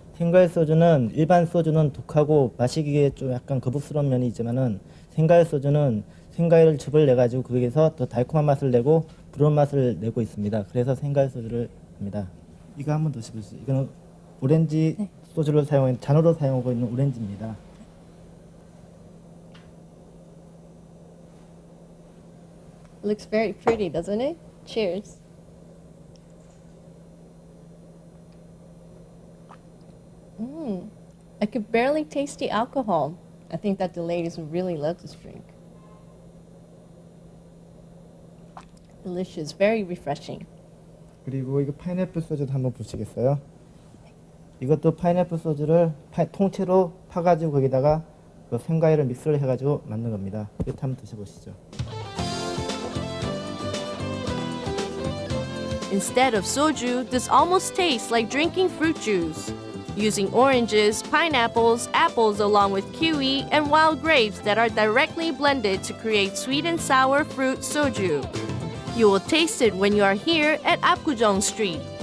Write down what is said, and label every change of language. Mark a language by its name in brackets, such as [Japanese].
[Korean] 생과일 소주는 일반 소주는 독하고 마시기에 좀 약간 거북스러운 면이 있지만은 생과일 소주는 생과일 즙을 내 가지고 거기에서 더 달콤한 맛을 내고 부드러운 맛을 내고 있습니다. 그래서 생과일 소주를 합니다. 이거 한번 드셔보세요. 이거는 오렌지 소주를 사용한 잔으로 사용하고 있는 오렌지입니다. [English] Looks very pretty, doesn't it? Cheers. I could barely taste the alcohol. I think that the ladies would really love this drink. Delicious, very refreshing. [Korean] 그리고 이거 파인애플 소주도 한번 보시겠어요? 이것도 파인애플 소주를 통째로 파가지고 거기다가 그 생과일을 믹스를 해가지고 만든 겁니다. 이것도 한번 드셔보시죠. [English] Instead of soju, this almost tastes like drinking fruit juice. using oranges, pineapples, apples along with kiwi, and wild grapes that are directly blended to create sweet and sour fruit soju. You will taste it when you are here at 압구정 Street.